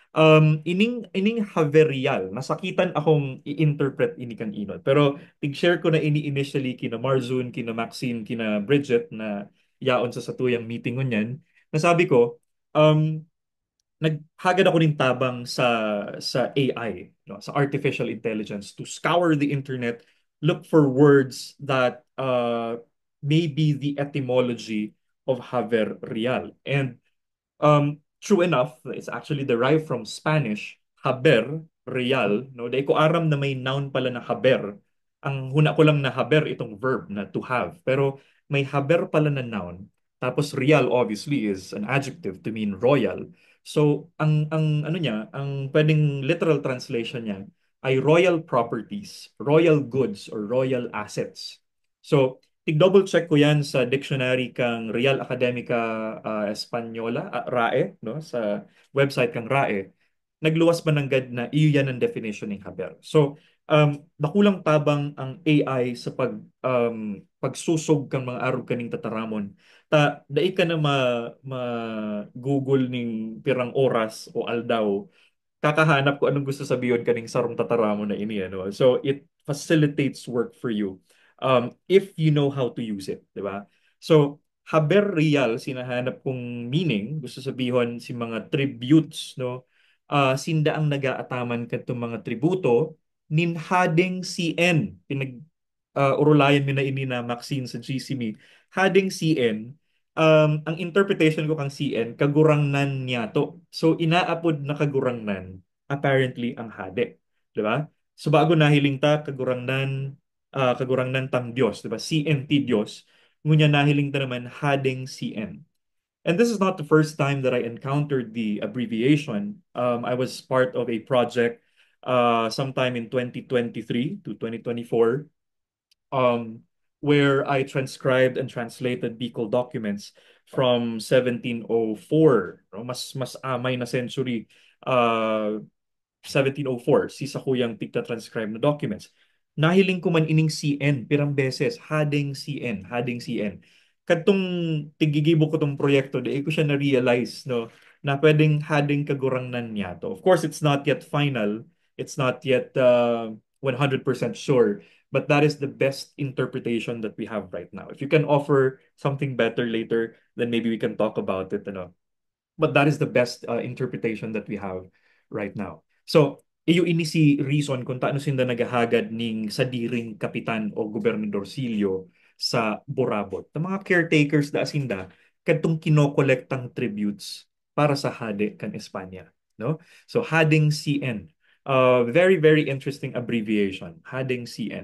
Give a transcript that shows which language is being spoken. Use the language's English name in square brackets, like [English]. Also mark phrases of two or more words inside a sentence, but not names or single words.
[Bikol] Ining Haverial, nasakitan akong i-interpret ini kan inod. Pero tig-share ko na ini initially kina Marzun, kina Maxine, kina Bridget na yaon sa satuyang meeting ngunyan. Nasabi ko, um, naghagad ako ng tabang sa AI, sa [English] artificial intelligence to scour the internet, look for words that may be the etymology of haber real. And true enough, it's actually derived from Spanish, [Spanish] haber, real, no? [Bikol] Dahil ko aram na may noun pala na haber. Ang huna ko lang na haber itong verb na [English] to have. [Bikol] Pero may haber pala na noun. [English] Tapos real obviously is an adjective to mean royal. [Filipino] So ang ano niya, ang pwedeng [English] literal translation [Filipino] niya ay [English] royal properties, royal goods or royal assets. [Bikol] So tig-double check ko yan sa dictionary kang Real Academica Española, RAE, no? Sa website kang RAE. Nagluwas ba ng gad na iyo yan ang definition ng haber. So, bakulang tabang ang AI sa pagsusog kang mga arog kaning tataramon. Dai ka na Google ning pirang oras o aldaw kakahanap ko anong gusto sabihin kaning sarong tataramo na ini ano. [English] So it facilitates work for you if you know how to use it, [Bikol] di ba? So haber real sinahanap kong meaning, gusto sabihin si mga tributes, no? Sinda ang nagaataman kadtong mga tributo nin hadeng CN pinag urulayan mi na ini na Maxine sa GCME hadeng CN. Ang interpretation ko kang CN, kagurangnan niya to. So, inaapod na kagurangnan, apparently, ang hade. Di ba? So, bago nahiling ta, kagurangnan tang Diyos. Di ba? CNT Diyos. Ngunya nahiling ta naman, hadeng CN. [English] And this is not the first time that I encountered the abbreviation. I was part of a project sometime in 2023 to 2024 um, where I transcribed and translated Bicol documents from 1704, no? [Bikol] Mas amay na century, 1704, si sa kuyang tigta-transcribe na documents. Nahiling ko man ining CN, pirang beses, hading CN. Kadtong tigigibo ko tong proyekto, di ko siya na-realize, no, na pwedeng hading kagurangnan niya to. [English] Of course, it's not yet final. It's not yet 100% sure. But that is the best interpretation that we have right now. If you can offer something better later, then maybe we can talk about it. But that is the best interpretation that we have right now. So, [Bikol] iyo ini si reason kung taano sinda nagahagad ning sadiring kapitan o gobernadorsilyo sa Borabot. The mga caretakers da sinda kadtong kinokolektang tributes para sa hade kan Espanya, no? [English] So hading CN. Very very interesting abbreviation, [Bikol] hading CN.